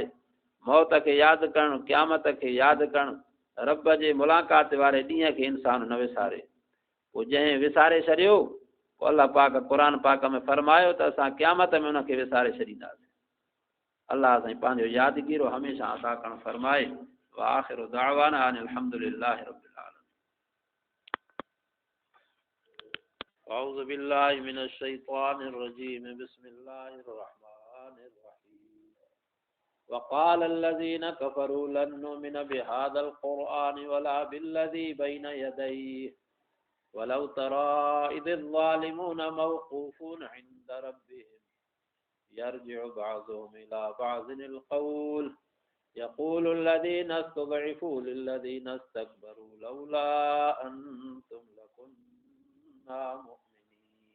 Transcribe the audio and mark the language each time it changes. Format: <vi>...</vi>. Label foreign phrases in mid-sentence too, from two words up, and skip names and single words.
<sd>मौत खे यादि करणु, क़यामत खे यादि करणु, रब जे मुलाक़ात वारे ॾींहं खे इंसान न विसारे। पोइ जंहिं विसारे छॾियो पोइ अलाह पाक क़ुर पाक में फरमायो त असां क़यामत में उनखे विसारे छॾींदासीं। अलाह साईं पंहिंजो यादगीरो हमेशह अता करणु फरमाए।</sd> <ar>وآخر دعوانا أن الحمد لله رب العالمين. أعوذ بالله من الشيطان الرجيم. بسم الله الرحمن الرحيم وقال الذين كفروا لن نؤمن بهذا القرآن ولا بالذي بين يديه ولو ترى إذ الظالمون موقوفون عند ربهم يرجع بعضهم إلى بعض القول يقول الذين استضعفوا للذين استكبروا لولا أنتم لكنا مؤمنين.</ar>